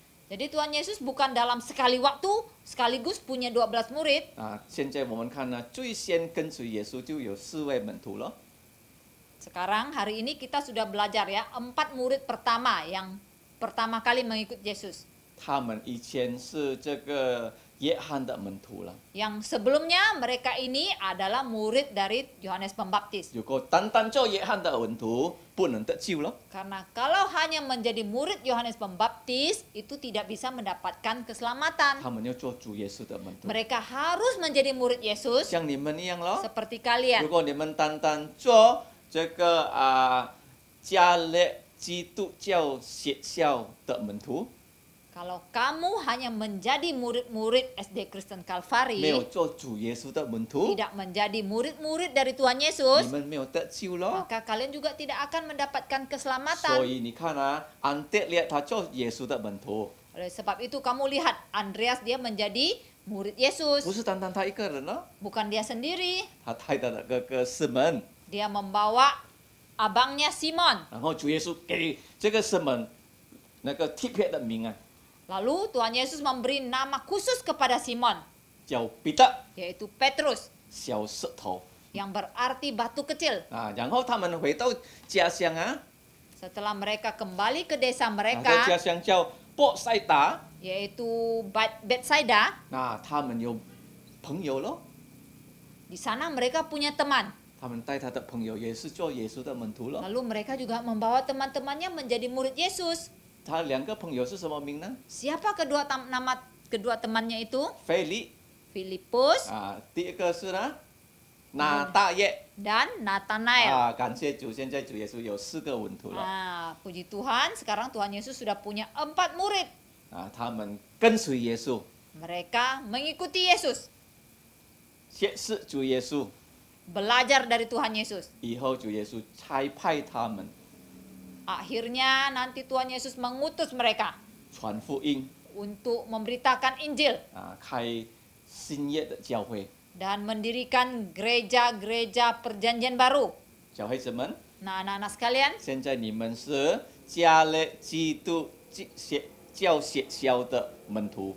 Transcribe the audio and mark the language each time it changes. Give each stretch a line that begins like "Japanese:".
Indonesian: Jadi Tuhan Yesus bukan dalam sekali waktu sekaligus punya 12 murid.
Chinese: 现在我们看呢，最先跟随耶稣就有4位门徒了。
Indonesian: Sekarang hari ini kita sudah belajar ya, 4 murid pertama yang pertama kali mengikut Yesus.
Chinese: 他们以前是这个约翰的门徒了。
Indonesian: Yang sebelumnya mereka ini adalah murid dari Yohanes Pembaptis.
Chinese: 如果单单做约翰的门徒，不能得救了。
Indonesian: Karena kalau hanya menjadi murid Yohanes Pembaptis itu tidak bisa mendapatkan keselamatan.
Chinese: 他们要做主耶稣的门徒，
Indonesian: Mereka harus menjadi murid Yesus
Chinese: 像你们一样咯。
Indonesian: seperti
Chinese: 如
Indonesian: kalian.
Chinese: 果你们单单做这个加勒基督教学校的门徒，
Indonesian: Kalau kamu hanya menjadi murid-murid SD Kristen Calvary,
Chinese: 没有做主耶稣的门徒，
Indonesian: tidak menjadi murid-murid dari Tuhan
Chinese: 你
Indonesian: Yesus,
Chinese: 们没有得救咯。
Indonesian: maka kalian juga tidak akan mendapatkan
Chinese: 所
Indonesian: keselamatan.
Chinese: 以你看安德烈他做耶稣的门徒，
Indonesian: Oleh sebab itu kamu lihat Andreas dia menjadi murid Yesus,
Chinese: 不是单单他一个人咯，
Indonesian: bukan dia sendiri.
Chinese: 他带他的哥哥西门，
Indonesian: Dia membawa abangnya Simon.
Chinese: 然后主耶稣给这个西门那个特别的名啊，
Indonesian: Lalu Tuhan Yesus memberi nama khusus kepada Simon,
Chinese: 叫彼得，
Indonesian: yaitu Petrus,
Chinese: 小石头
Indonesian: yang berarti batu kecil.
Chinese: 然后他们回到家乡
Indonesian: Setelah mereka kembali ke desa
Chinese: 在家乡叫波塞达，
Indonesian: yaitu Bethsaida,
Chinese: 他们有朋友咯，
Indonesian: di sana mereka punya teman.
Chinese: 他们带他的朋友也是做耶稣的门徒了。
Indonesian: Lalu mereka juga membawa teman-temannya menjadi murid Yesus.
Chinese: 他2个朋友是什么名呢？
Indonesian: Siapa nama kedua temannya itu?
Chinese: 腓力
Indonesian: Filipus
Chinese: 第一个是呢拿大业
Indonesian: dan Nathanael.
Chinese: 感谢主，现在主耶稣有4个门徒了
Indonesian: Puji Tuhan, sekarang Tuhan Yesus sudah punya 4 murid.
Chinese: 他们跟随耶稣，
Indonesian: Mereka mengikuti Yesus,
Chinese: 学识主耶稣，
Indonesian: belajar dari Tuhan Yesus.
Chinese: 以后主耶稣差派他们
Indonesian: Akhirnya nanti Tuhan Yesus mengutus mereka
Chinese: 传福音
Indonesian: untuk memberitakan Injil
Chinese: 开新约的教会。
Indonesian: dan mendirikan gereja-gereja perjanjian baru.
Chinese: 小孩子们，
Indonesian: Nah, anak-anak sekalian,
Chinese: 现在你们是加勒基督教学校的门徒，